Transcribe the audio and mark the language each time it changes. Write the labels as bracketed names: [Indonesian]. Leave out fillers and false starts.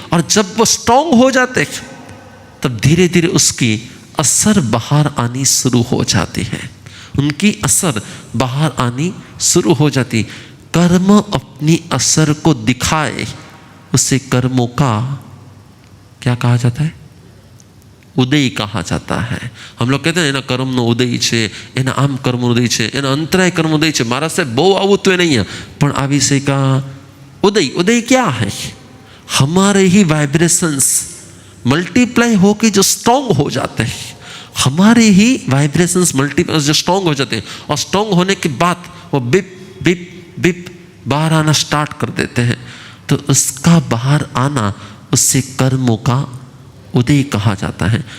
[Hindi] और जब वो स्ट्रांग हो जाते तब धीरे धीरे उसकी असर बाहर आनी शुरू हो जाती है, उनकी असर बाहर आनी शुरू हो जाती। कर्म अपनी असर को दिखाए, उसे कर्मों का क्या कहा जाता है? उदय कहा जाता है। हम लोग कहते हैं ना, [Gujarati] કર્મનો ઉદય છે, એના આમ કર્મનો ઉદય છે, એના અંતરાય કર્મનો ઉદય છે। મારા સાહેબ બહુ આવું તો [Hindi] नहीं है, [Gujarati] પણ આ વિષય [Hindi] का उदय, उदय क्या है? हमारे ही वाइब्रेशंस मल्टीप्लाई होके जो स्ट्रांग हो जाते हैं, हमारे ही वाइब्रेशंस मल्टीप्लाई जो स्ट्रांग हो जाते हैं, और स्ट्रांग होने के बाद वो बिप बिप बिप बाहर आना स्टार्ट कर देते हैं। तो उसका बाहर आना, उससे कर्मों का उदय कहा जाता है।